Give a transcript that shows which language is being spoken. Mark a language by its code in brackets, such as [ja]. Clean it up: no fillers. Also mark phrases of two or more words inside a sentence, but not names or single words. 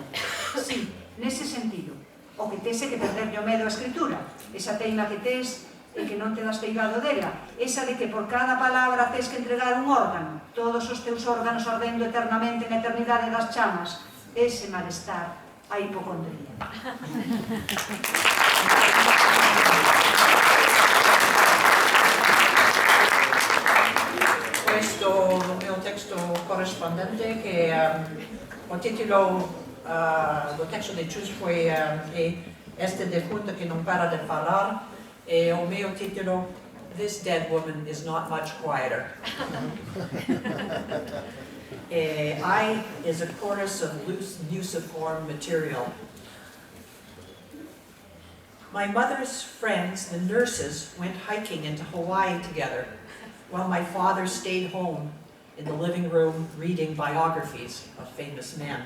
[gl] Sí, nese sentido. O que tes é que perderlle o medo á escritura. Esa teima que tes e que non te das peigado dela. Esa de que por cada palabra tes que entregar un órgano. Todos os teus órganos ardendo eternamente na eternidade das chamas. Ese malestar, a hipocondría. [it] Questo è un testo corrispondente che [gl] o titolo do texto de Chús foi Este defunto que non para de falar, e o meu titolo This Dead Woman is Not Much Quieter. [en] I is a chorus of loose musiform material. My mother's friends, the nurses, went hiking into Hawaii together, while my father stayed home in the living room reading biographies of famous men.